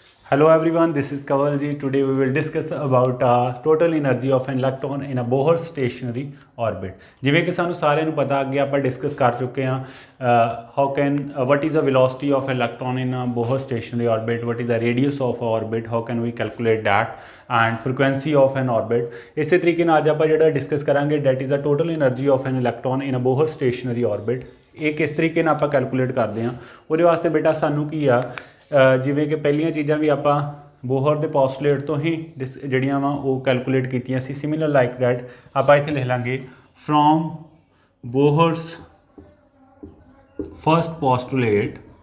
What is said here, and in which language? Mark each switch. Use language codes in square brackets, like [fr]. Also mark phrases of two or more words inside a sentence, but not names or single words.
[en] Hello everyone, this is Kavalji. Today we will discuss about total energy of an electron in a Bohr stationary orbit. [pa] ਜਿਵੇਂ ਕਿ ਸਾਨੂੰ ਸਾਰਿਆਂ ਨੂੰ ਪਤਾ ਅੱਗੇ ਆਪਾਂ ਡਿਸਕਸ ਕਰ ਚੁੱਕੇ ਹਾਂ [en] what is the velocity of electron in a Bohr stationary orbit, what is the radius of orbit, how can we calculate that and frequency of an orbit. [pa] ਇਸੇ ਤਰੀਕੇ ਨਾਲ ਅੱਜ ਆਪਾਂ ਜਿਹੜਾ ਡਿਸਕਸ ਕਰਾਂਗੇ [en] that is the total energy of an electron in a Bohr stationary orbit. [pa] ਇਹ ਕਿਸ ਤਰੀਕੇ ਨਾਲ ਆਪਾਂ ਕੈਲਕੂਲੇਟ ਕਰਦੇ ਹਾਂ ਉਹਦੇ ਵਾਸਤੇ ਬੇਟਾ ਸਾਨੂੰ ਕੀ ਆ ਜਿਵੇਂ ਕਿ ਪਹਿਲੀਆਂ ਚੀਜ਼ਾਂ ਵੀ ਆਪਾਂ ਬੋਹਰ ਦੇ ਪੋਸਟੂਲੇਟ ਤੋਂ ਹੀ ਜਿਹੜੀਆਂ ਵਾ ਉਹ ਕੈਲਕੂਲੇਟ ਕੀਤੀਆਂ ਸੀ [en] similar like that [pa] ਆਪਾਂ ਇੱਥੇ ਲਿਖ ਲਾਂਗੇ [en] from Bohr's first postulate